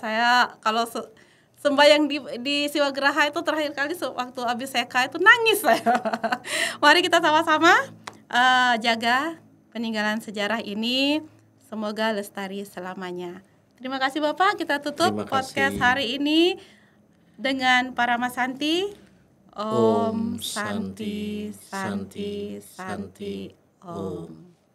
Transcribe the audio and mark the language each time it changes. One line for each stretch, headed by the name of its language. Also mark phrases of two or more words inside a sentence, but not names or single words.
Indonesian: Saya kalau sembahyang di Siwagraha itu terakhir kali waktu Abhiseka itu nangis saya. Mari kita sama-sama jaga peninggalan sejarah ini. Semoga lestari selamanya. Terima kasih Bapak. Kita tutup Terima podcast kasih. hari ini dengan Paramasanti. Om
Sanskrit: Om Santi Santi, Santi Santi, Santi Santi, Om. Om.